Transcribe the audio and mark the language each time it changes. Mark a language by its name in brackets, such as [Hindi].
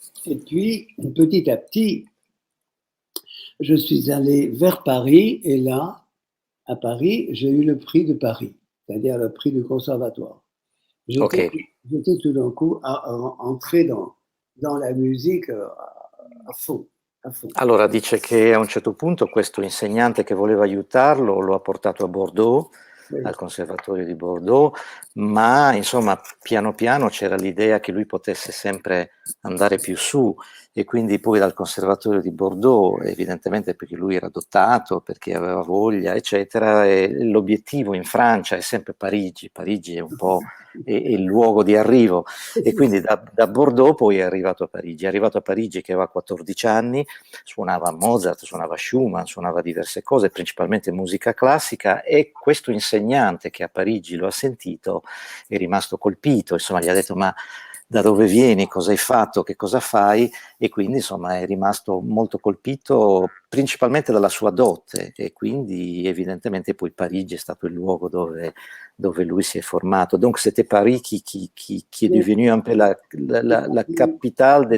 [French] Et puis, petit à petit, je suis allé vers Paris, et là, à Paris, j'ai eu le prix de Paris, c'est-à-dire le prix du conservatoire. J'étais tout d'un coup entré dans la musique à fond. [Italian] Allora dice che a un certo punto questo insegnante che voleva aiutarlo lo ha portato a Bordeaux, al Conservatorio di Bordeaux, ma insomma piano piano c'era l'idea che lui potesse sempre andare più su e quindi poi dal Conservatorio di Bordeaux, evidentemente perché lui era dotato, perché aveva voglia, eccetera, e l'obiettivo in Francia è sempre Parigi, Parigi è un po' è il luogo di arrivo e quindi da Bordeaux poi è arrivato a Parigi che aveva 14 anni, suonava Mozart, suonava Schumann, suonava diverse cose, principalmente musica classica e questo insegnante che a Parigi lo ha sentito è rimasto colpito, insomma gli ha detto ma da dove vieni, cosa hai fatto, che cosa fai, e quindi insomma è rimasto molto colpito principalmente dalla sua dote, e quindi evidentemente poi Parigi è stato il luogo dove lui si è formato. [French] Donc c'était Paris qui est devenu un peu la capitale de